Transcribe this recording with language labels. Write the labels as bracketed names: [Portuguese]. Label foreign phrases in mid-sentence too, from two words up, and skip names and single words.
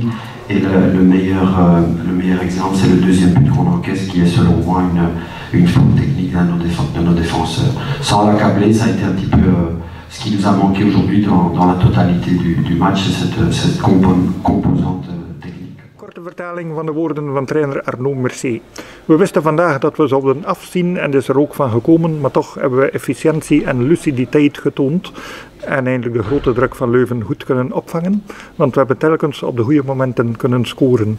[French] Et le meilleur exemple, c'est le deuxième but qu'on encaisse, qui est selon moi une faute technique de nos défenseurs. Sans l'accabler, ça a été un petit peu ce qui nous a manqué aujourd'hui dans la totalité du match, c'est cette composante technique. [Dutch] Korte vertaling van de woorden van trainer Arnaud Mercier. We wisten vandaag dat we zouden afzien en is er ook van gekomen, maar toch hebben we efficiëntie en luciditeit getoond. en eindelijk de grote druk van Leuven goed kunnen opvangen, want we hebben telkens op de goede momenten kunnen scoren.